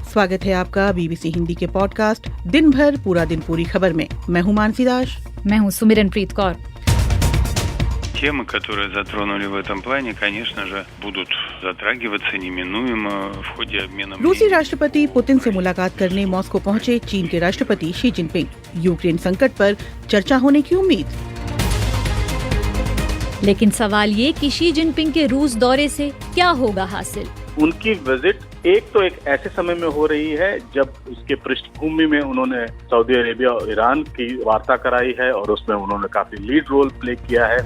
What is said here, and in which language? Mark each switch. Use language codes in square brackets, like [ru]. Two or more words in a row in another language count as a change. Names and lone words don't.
[hi] स्वागत है आपका बीबीसी हिंदी के पॉडकास्ट दिन भर पूरा दिन पूरी खबर में। मैं हूं मानसी दास। मैं हूं सुमिरनप्रीत कौर। [ru] Темы, которые затронули в этом плане, конечно же, будут затрагиваться неминуемо в ходе обмена мнениями. [hi] रूसी राष्ट्रपति पुतिन से मुलाकात करने मॉस्को पहुंचे चीन के राष्ट्रपति शी जिनपिंग। यूक्रेन संकट पर चर्चा होने की उम्मीद। लेकिन सवाल ये कि शी जिनपिंग के रूस दौरे से क्या होगा हासिल। उनकी विजिट एक ऐसे समय में हो रही है जब उसके पृष्ठभूमि में उन्होंने सऊदी अरेबिया और ईरान की वार्ता कराई है और उसमें उन्होंने काफी [en] lead role play [hi] किया है।